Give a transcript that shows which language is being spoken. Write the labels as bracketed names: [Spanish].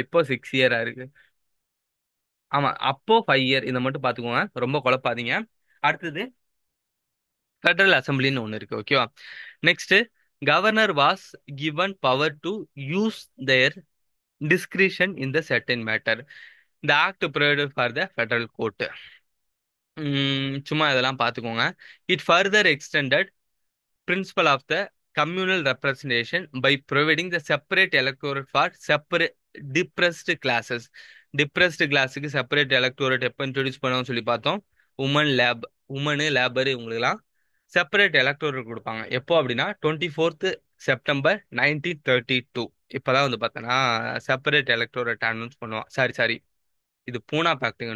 [Tamil] இப்போ 6 year இருக்கு. ஆமா, அப்போ 5 year. இதை மட்டும் பார்த்துக்கோங்க, ரொம்ப குழப்பாதீங்க. அடுத்தது, ஃபெடரல் அசம்பிளின்னு ஒன்று இருக்கு. ஓகேவா? [English] Next, governor was given power to use their discretion in the certain matter. The act provided for the federal court. [Tamil] சும்மா இதெல்லாம் பார்த்துக்கோங்க. [English] It further extended principle of the communal representation by providing the separate electorate for separate depressed classes. [Tamil] Depressed கிளாஸுக்கு separate electorate எப்போ introduce பண்ணோம்னு சொல்லி பார்த்தோம். Woman labour இவங்களுக்குலாம் separate electoral கொடுப்பாங்க. எப்போ அப்படின்னா 24 செப்டம்பர் 1932. இப்பதான் வந்து பார்த்தோன்னா செப்பரேட் எலக்டோரேட் அனௌன்ஸ் பண்ணுவான். சாரி சாரி, இது பூனா பேக்ட்டுங்க.